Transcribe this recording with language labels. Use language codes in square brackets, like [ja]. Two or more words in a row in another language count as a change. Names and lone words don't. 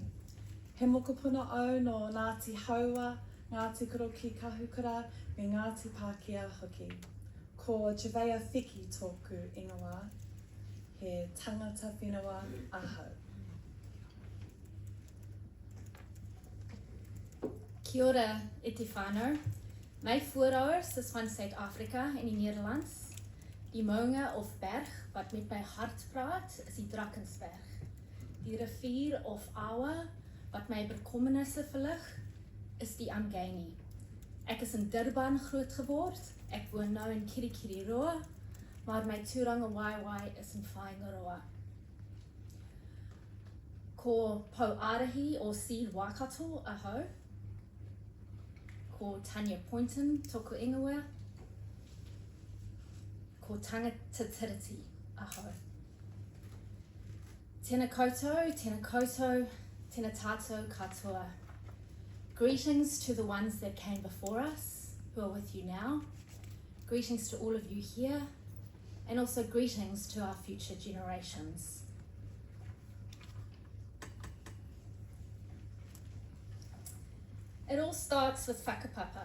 [mi] He mokopuna au no Ngāti Haua, Ngāti Koro ki Kahukura, me Ngāti Pākehā hoki. Ko Jahvaya Wheki tōku ingoa, he tangata whenua ahau. Kia ora e te whānau. [af] My voorouders is van Suid-Afrika en die Nederlands. Die mounge of berg wat met my hart praat is die Drakensberg. Die rivier of awa wat my bekommernisse verlig is die Amgeni. Ek is in Durban groot geword. Ek woon nou in Kirikiriroa, maar my [mi] tūranga waiwai [af] is in Whaingaroa. [mi] Ko Pouarahi o Seed Waikato ahau. Ko Tania Pointon toko ingoa. Ko tangata tiriti ahau. Tēnā koutou, tēnā tātou katoa. [en] Greetings to the ones that came before us, who are with you now. Greetings to all of you here, and also greetings to our future generations. It all starts with whakapapa.